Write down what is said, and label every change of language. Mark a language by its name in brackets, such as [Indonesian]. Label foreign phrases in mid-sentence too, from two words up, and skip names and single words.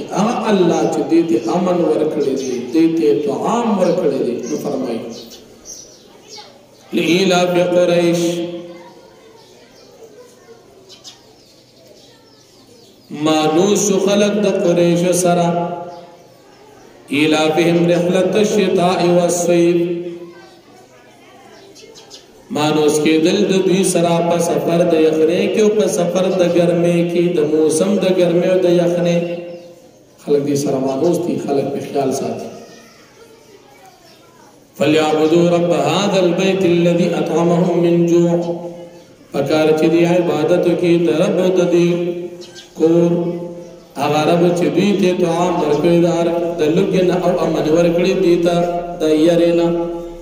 [Pashto] هغه الله چې دې ته امن ورکړی دی، دې ته طعام ورکړی دی. نو فرمایي [Arabic] لإیلاف قریش [Pashto] مانوس خلق د قریش سره [Arabic] ایلافهم رحلت الشتاء والصيف [Pashto] مانوس کې دل د دوی سره په سفر د یخنۍ کې او په سفر د ګرمۍ کې د موسم د ګرمۍ او د یخنۍ خلق دې سره مانوس دي. خلق په خیال ساتي. [Arabic] فليعبدوا رب هذا البيت الذي اطعمهم من جوع. [Pashto] پکار چې دی عبادت کې د رب د دې کور هغه رب چې دوی ته طعام ورکړی د لږ نه او امن ورکړی دی ته د یارې نه